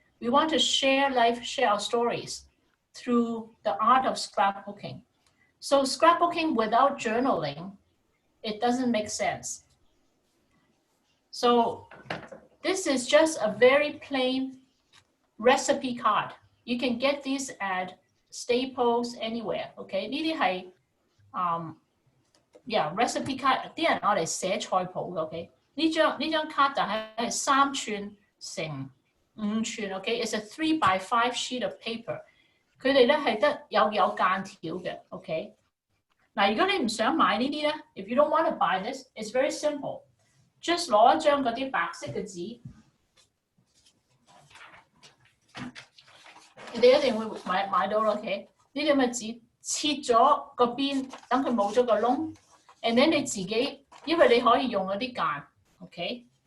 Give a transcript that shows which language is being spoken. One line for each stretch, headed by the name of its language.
English: We want to share life, share our stories through the art of scrapbooking. So scrapbooking without journaling, it doesn't make sense. So this is just a very plain recipe card. You can get these at Staples anywhere.
Chinese: Okay, 呢啲係recipe card， 啲人攞嚟寫菜譜嘅。 OK， 呢張卡就係3寸乘5寸。
English: OK， it's a 3 by 5 sheet of paper。
Chinese: 佢哋咧係得有間條嘅。
English: OK，
Chinese: 嗱，如果你唔想買呢啲咧
English: ，if you don't want to buy this, it's very simple.
Chinese: Just 攞一張嗰啲白色嘅紙。你哋一定會買到啦 ，OK？ 呢啲咁嘅紙切咗個邊，等佢冇咗個窿 ，
English: and then
Chinese: 你自己，因為你可以用嗰啲間 ，OK？